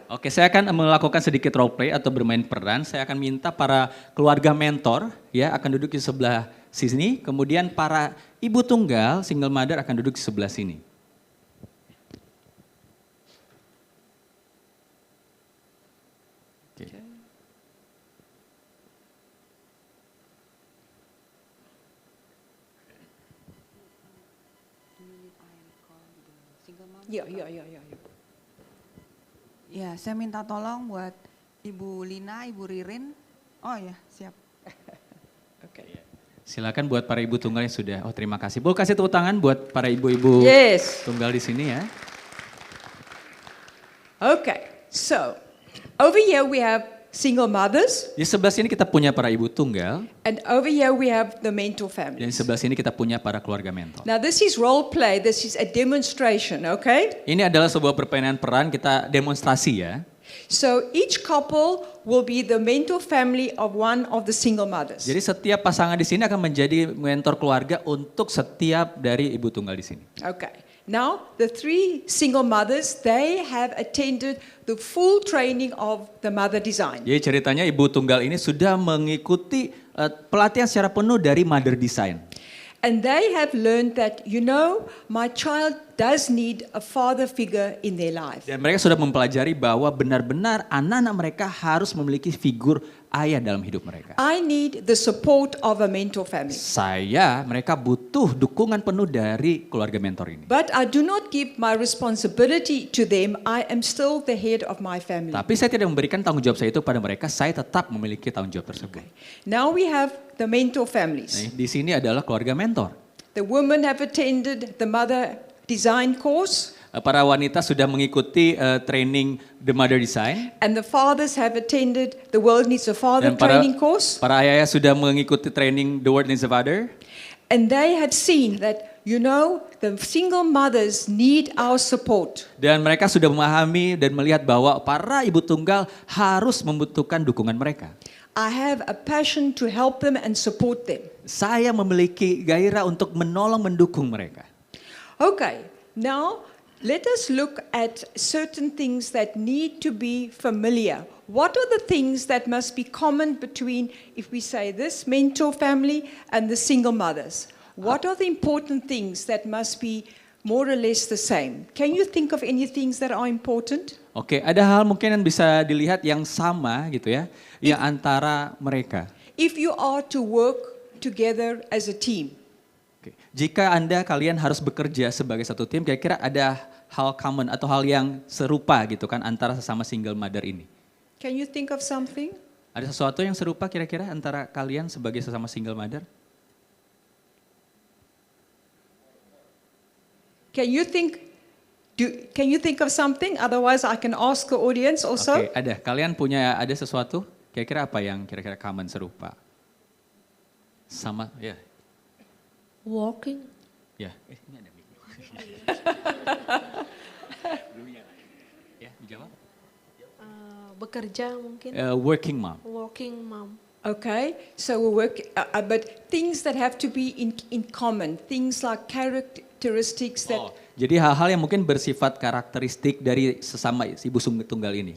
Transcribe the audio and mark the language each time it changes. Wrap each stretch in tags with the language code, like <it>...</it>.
<id>Oke, saya akan melakukan sedikit role play atau bermain peran. Saya akan minta para keluarga mentor ya akan duduk di sebelah sini, kemudian para ibu tunggal</id> <en>single mother</en> <id>akan duduk di sebelah sini. Oke.</id> <en>Yeah.</en> <id>Ya, saya minta tolong buat Ibu Lina, Ibu Ririn. Oh ya, siap.</id> <en>Okay.</en> <id>Silakan buat para ibu tunggal yang sudah. Oh, terima kasih. Boleh kasih tepuk tangan buat para ibu-ibu</id> <en>Yes.</en> <id>tunggal di sini ya.</id> <en>Okay, so over here we have single mothers,</en> <id>Di sebelah sini kita punya para ibu tunggal,</id> <en>and over here we have the mentor</en> <id>dan di</id> <en>families.</en> <id>sebelah sini kita punya para keluarga mentor.</id> <en>Now this is role play, this is a demonstration, okay?</en> <id>Ini adalah sebuah permainan peran, kita demonstrasi ya.</id> <en>So each couple will be the mentor family of one of the single mothers.</en> <id>Jadi setiap pasangan di sini akan menjadi mentor keluarga untuk setiap dari ibu tunggal di sini.</id> <en>Okay. Now, the three single mothers, they have attended the full training of the mother design.</en> <id>Jadi ceritanya ibu tunggal ini sudah mengikuti pelatihan secara penuh dari Mother Design.</id> <en>And they have learned that, you know, my child does need a father figure in their life.</en> <id>Dan mereka sudah mempelajari bahwa benar-benar anak-anak mereka harus memiliki figur ayah dalam hidup mereka.</id> <en>I need the support of a mentor family.</en> <id>Mereka butuh dukungan penuh dari keluarga mentor ini.</id> <en>But I do not give my responsibility to them. I am still the head of my family.</en> <id>Tapi saya tidak memberikan tanggung jawab saya itu pada mereka, saya tetap memiliki tanggung jawab tersebut.</id> <en>Now we have the mentor families.</en> <id>Nah, di sini adalah keluarga mentor.</id> <en>The women have attended the mother design course.</en> <id>Para wanita sudah mengikuti training The Mother Design.</id> <en>And the fathers have attended the World Needs a Father</en> <id>Dan para</id> <en>training course.</en> <id>ayah sudah mengikuti training The World Needs a Father.</id> <en>And they had seen that, you know, the single mothers need our support.</en> <id>Dan mereka sudah memahami dan melihat bahwa para ibu tunggal harus membutuhkan dukungan mereka.</id> <en>I have a passion to help them and support them.</en> <id>Saya memiliki gairah untuk menolong mendukung mereka.</id> <en>Okay, now let us look at certain things that need to be familiar. What are the things that must be common between, if we say this, mentor family and the single mothers? What are the important things that must be more or less the same? Can you think of any things that are important?</en> <id>Oke, ada hal mungkin yang bisa dilihat yang sama gitu ya, yang antara mereka.</id> <en>If you are to work together as a team,</en> <id>Oke. Jika kalian harus bekerja sebagai satu tim, kira-kira ada hal common atau hal yang serupa gitu kan antara sesama</id> <en>single mother</en> <id>ini?</id> <en>can you think of something?</en> <id>Ada sesuatu yang serupa kira-kira antara kalian sebagai sesama</id> <en>single mother? Can you think of something? Otherwise, I can ask the audience also.</en> <id>Oke, ada. Kalian ada sesuatu? Kira-kira apa yang kira-kira common serupa? Sama, ya.</id> <en>Walking.</en> <id>Ya, ini ada mic. Ya, dijawab. Bekerja mungkin.</id> <en>Working mom. Working mom. Okay, so we work, but things that have to be in common, things like characteristics that.</en> <id>Jadi hal-hal yang mungkin bersifat karakteristik dari sesama ibu tunggal ini.</id>